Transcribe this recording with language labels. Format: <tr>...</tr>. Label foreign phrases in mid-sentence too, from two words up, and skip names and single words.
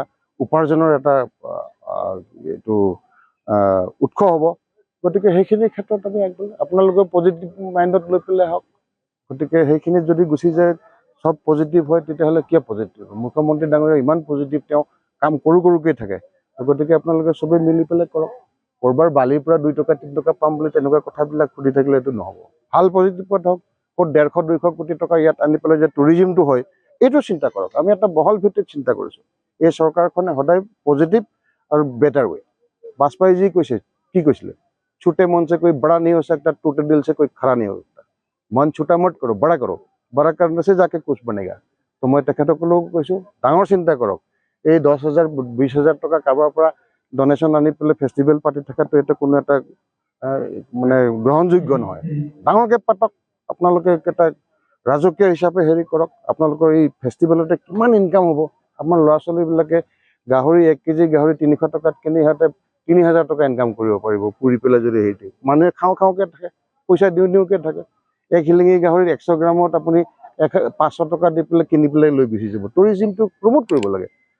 <as>উপাৰ্জনৰ এটা এইটো উৎস হ'ব গতিকে সেইখিনি ক্ষেত্ৰত আমি আপোনালোকে পজিটিভ মাইণ্ডত লৈ পেলাই হওক গতিকে সেইখিনিত যদি গুচি যায় চব পজিটিভ হয় তেতিয়াহ'লে কিয় পজিটিভ মুখ্যমন্ত্ৰী ডাঙৰীয়া ইমান পজিটিভ তেওঁ কাম কৰোঁকৈ থাকে গতিকে আপোনালোকে চবেই মিলি পেলাই কৰক ক'ৰবাৰ বালিৰ পৰা 2 টকা 3 টকা পাম বুলি তেনেকুৱা কথাবিলাক সুধি থাকিলে এইটো নহ'ব ভাল পজিটিভত হওক ক'ত 150-200 কোটি টকা ইয়াত আনি পেলাই যে টুৰিজিমটো হয় এইটো চিন্তা কৰক আমি এটা বহল ভিত্তিত চিন্তা কৰিছোঁ এই চৰকাৰখনে সদায় পজিটিভ আৰু</as> <en>better way</en> <as>বাজপেয়ী যি কৈছে কি কৈছিলে</as> <hi>छोटे मन से कोई बड़ा नहीं हो सकता टूटे दिल से कोई खड़ा नहीं हो सकता मन छोटा मत करो बड़ा करने से जाके कुछ बनेगा तो मैं</hi> <as>तेखেতসকলক কৈছোঁ ডাঙৰ চিন্তা কৰক এই 10,000 20,000 টকা কাৰোবাৰ পৰা ডনেশ্যন আনি পেলাই ফেষ্টিভেল পাতি থকাটো এটা কোনো এটা মানে গ্ৰহণযোগ্য নহয় ডাঙৰকৈ পাতক আপোনালোকে এটা ৰাজকীয় হিচাপে হেৰি কৰক আপোনালোকৰ এই ফেষ্টিভেলতে কিমান ইনকাম হ'ব আপোনাৰ ল'ৰা ছোৱালীবিলাকে গাহৰি 1 কেজি গাহৰি 300 টকাত কিনি সিহঁতে 3,000 টকা ইনকাম কৰিব পাৰিব পুৰি পেলাই যদি সেইটো মানুহে খাওঁকৈ থাকে পইচা দিওঁকৈ থাকে এক শিলিঙি গাহৰিৰ 100 গ্ৰামত আপুনি 500 টকা দি পেলাই কিনি পেলাই লৈ গুচি যাব টুৰিজিমটো প্ৰমোট কৰিব লাগে</as>